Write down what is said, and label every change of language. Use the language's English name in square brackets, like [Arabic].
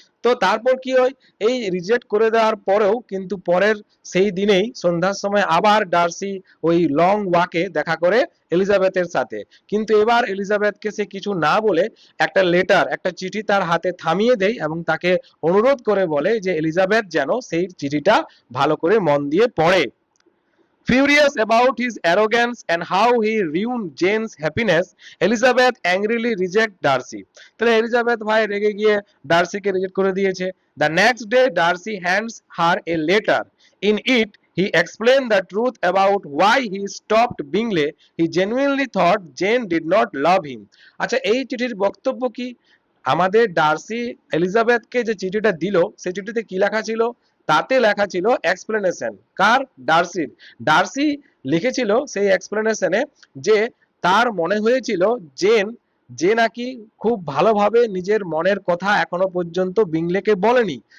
[Bangla] তো তারপর কি হয়, এই রিজেক্ট করে দেওয়ার পরেও কিন্তু পরের সেই দিনেই সন্ধ্যার সময় আবার ডার্সি ওই লং ওয়াকে দেখা করে এলিজাবেথের সাথে। কিন্তু এবার এলিজাবেথকে সে কিছু না বলে একটা লেটার, একটা চিঠি তার হাতে থামিয়ে দেয় এবং তাকে অনুরোধ করে বলে যে এলিজাবেথ যেন সেই চিঠিটা ভালো করে মন দিয়ে পড়ে। [English] Furious about his arrogance and how he ruined Jane's happiness, Elizabeth angrily rejects Darcy। [Bangla] তাহলে এলিজাবেথ ভাই রেগে গিয়ে ডার্সিকে রিজেক্ট করে দিয়েছে। [English] The next day Darcy hands her a letter. In it he explained the truth about why he stopped Bingley. He genuinely thought Jane did not love him। [Bangla] আচ্ছা, এই চিঠির বক্তব্য কি? আমাদের ডার্সি এলিজাবেথকে যে চিঠিটা দিল, সেই চিঠিতে কি লেখা ছিল? তাতে লেখা ছিল এক্সপ্লেনেশন। কার? ডার্সির। ডার্সি লিখেছিল সেই এক্সপ্লেনেশনে যে তার মনে হয়েছিল যে নাকি খুব ভালোভাবে নিজের মনের কথা এখনো পর্যন্ত বিংলেকে বলেনি।